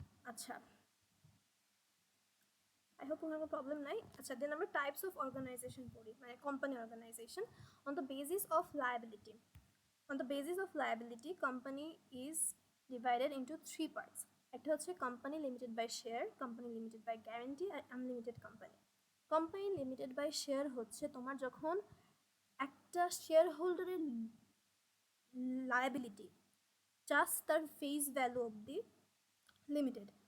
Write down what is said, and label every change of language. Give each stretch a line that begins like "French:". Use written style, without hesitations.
Bangla: আচ্ছা,
English: I hope
Bangla: কোনো problem নাই। আচ্ছা, দেন আমরা টাইপস অফ অর্গানাইজেশন পড়ি, মানে company organisation.
English: On the basis of liability, on the basis of liability company is divided into three parts. একটা হচ্ছে company limited by share, company limited by guarantee আর unlimited company.
Bangla: Company limited by share হচ্ছে তোমার যখন একটা share হোল্ডারের liability just তার face value অবধি limited.